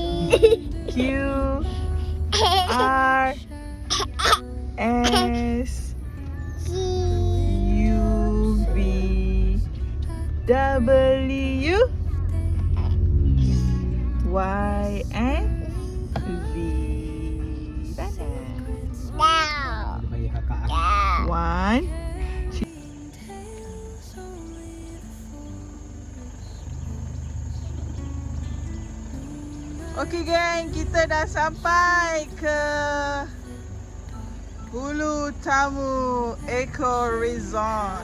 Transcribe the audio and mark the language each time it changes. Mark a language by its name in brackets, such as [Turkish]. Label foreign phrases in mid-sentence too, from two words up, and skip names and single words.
[English] Q R S U V W Y and Z. Banana. One. [Malay] Okey geng, kita dah sampai ke Hulu Tamu Eco Resort.